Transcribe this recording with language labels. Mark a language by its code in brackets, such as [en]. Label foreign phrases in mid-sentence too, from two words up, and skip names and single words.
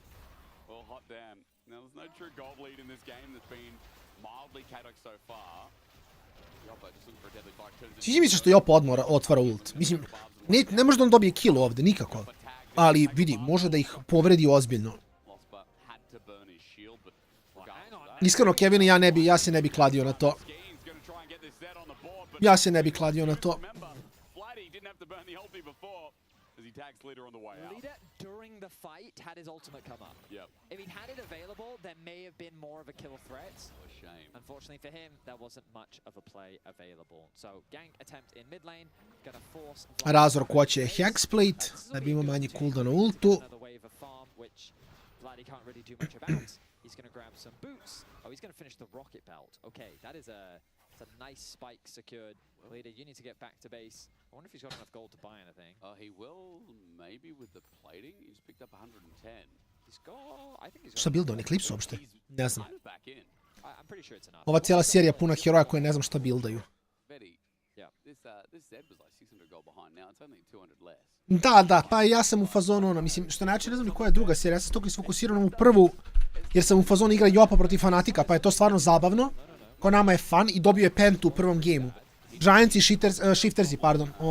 [bs] Sviđa mi se što Jopa odmora otvara ult. Mislim, ne može da on dobije kill ovdje, nikako. Ali vidi, može da ih povredi ozbiljno. Iskreno, Kevin, ja se ne bi kladio na to. Ja se ne bi kladio na to. [en] Leader, during the fight, had his ultimate come up. If he'd had it available, there may have been more of a kill threat. Unfortunately for him, there wasn't much of a play available. So, gank attempt in mid lane, gonna force... [bs] Razor hoće Hexplate, da bi imao manji cooldown na ultu. [en] Vladdy can't really do much about. He's gonna grab some boots. Oh, he's gonna finish the rocket belt. Okay, that is a nice spike secured. Leader, you need to get back to base. I wonder if he's got enough gold to buy anything. He will, maybe with the plating. He's picked up 110. He's got, I think he's got... [bs] Šta builda on Eclipse uopšte? Ne znam. [en] I'm pretty sure it's enough. [bs] Ova cijela serija puna heroja koje ne znam šta buildaju. Da, pa ja sam u fazonu, ono, mislim, što način ne znam ni koja je druga serija, ja sam toliko isfokusiran u prvu, jer sam u fazonu igra Jopa protiv Fnatica, pa je to stvarno zabavno. Ko nama je fun i dobio je pentu u prvom gejmu. Giants i Shiftersi, pardon.